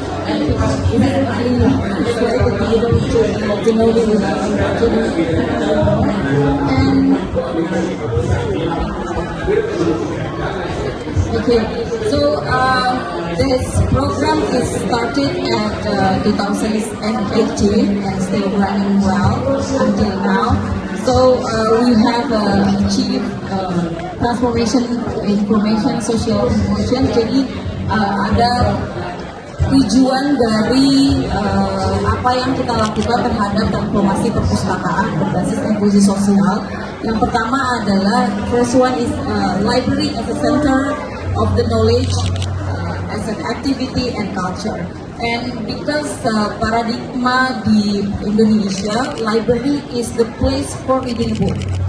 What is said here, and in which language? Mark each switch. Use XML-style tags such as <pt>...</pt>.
<en>And okay, so this program is started at 2018 and still running well until now. So we have achieved transformation information social inclusion.</en> <id>Jadi ada tujuan dari apa yang kita lakukan terhadap transformasi perpustakaan berbasis inklusi sosial. Yang pertama adalah</id> <en>first one is library as a center of the knowledge, as an activity and culture. And because</en> <id>paradigma di Indonesia,</id> <en>library is the place for reading book.</en>